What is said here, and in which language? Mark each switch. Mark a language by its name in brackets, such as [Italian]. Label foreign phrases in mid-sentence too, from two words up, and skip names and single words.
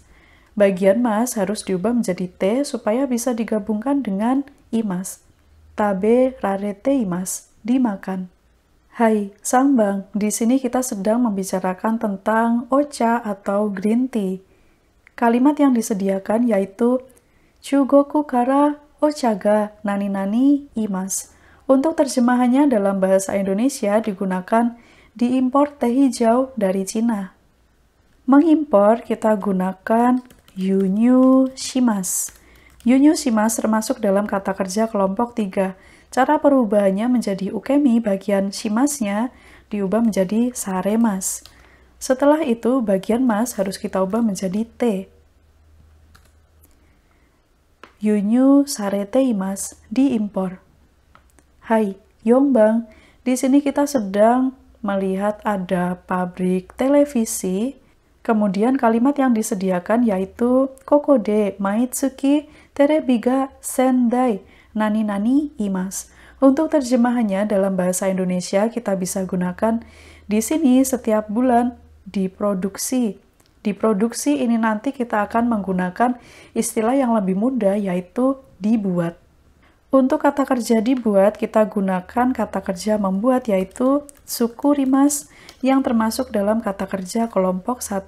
[Indonesian] Bagian mas harus diubah menjadi te supaya bisa digabungkan dengan imas. [Japanese] 食べられています, dimakan. はい、三番, [Indonesian] di sini kita sedang membicarakan tentang ocha atau green tea. Kalimat yang disediakan yaitu [Japanese] 中国からお茶が何々います. [Indonesian] Untuk terjemahannya dalam bahasa Indonesia digunakan diimpor teh hijau dari Cina. Mengimpor kita gunakan [Japanese] 輸入します. 輸入します [Indonesian] termasuk dalam kata kerja kelompok 3. Cara perubahannya menjadi ukemi bagian shimasnya diubah menjadi saremas. Setelah itu, bagian mas harus kita ubah menjadi te. [Japanese] 輸入されています diimpor. はい、四番, [Indonesian] di sini kita sedang melihat ada pabrik televisi. Kemudian kalimat yang disediakan yaitu [Japanese] ここで毎月テレビが千台何々います. [Indonesian] Untuk terjemahannya dalam bahasa Indonesia kita bisa gunakan di sini setiap bulan diproduksi. Diproduksi ini nanti kita akan menggunakan istilah yang lebih mudah yaitu dibuat. Untuk kata kerja dibuat kita gunakan kata kerja membuat yaitu tsukurimasu yang termasuk dalam kata kerja kelompok 1.